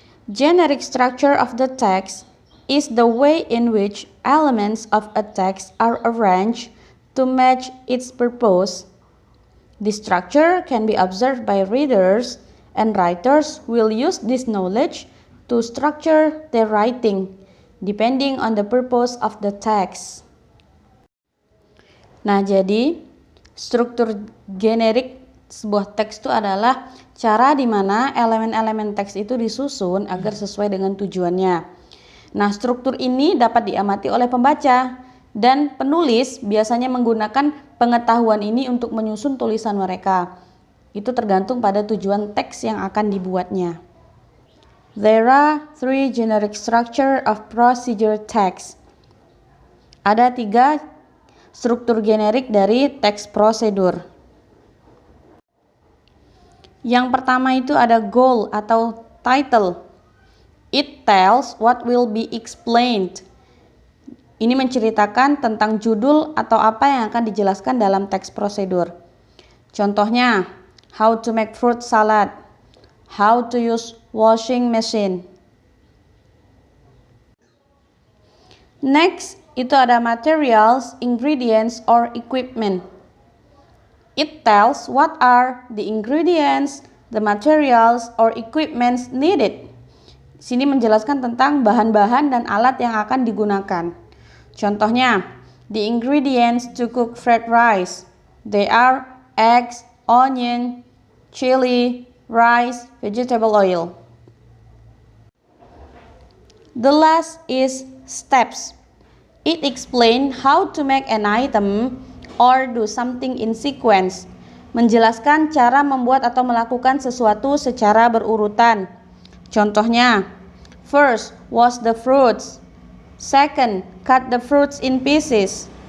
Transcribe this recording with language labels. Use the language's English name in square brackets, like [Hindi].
[English] Generic structure of the text is the way in which elements of a text are arranged to match its purpose. This structure can be observed by readers, and writers will use this knowledge to structure their writing, depending on the purpose of the text. [Indonesian] Nah, jadi struktur generik sebuah teks itu adalah cara di mana elemen-elemen teks itu disusun agar sesuai dengan tujuannya. Nah, struktur ini dapat diamati oleh pembaca dan penulis biasanya menggunakan pengetahuan ini untuk menyusun tulisan mereka. Itu tergantung pada tujuan teks yang akan dibuatnya. [English] There are 3 generic structure of procedure text. [Indonesian] Ada 3 struktur generik dari teks prosedur. Yang pertama itu ada goal atau title. [English] It tells what will be explained. [Indonesian] Ini menceritakan tentang judul atau apa yang akan dijelaskan dalam teks prosedur. [English] Contohnya, how to make fruit salad, how to use washing machine. Next, [Indonesian] itu ada [English] materials, ingredients, or equipment. It tells what are the ingredients, the materials, or equipments needed. [Indonesian] Sini menjelaskan tentang bahan-bahan dan alat yang akan digunakan. [English] Contohnya, the ingredients to cook fried rice. They are eggs, onion, chili, rice, vegetable oil. The last is steps. It explains how to make an item or do something in sequence. [Indonesian] Menjelaskan cara membuat atau melakukan sesuatu secara berurutan. [English] Contohnya, first, wash the fruits. Second, cut the fruits in pieces.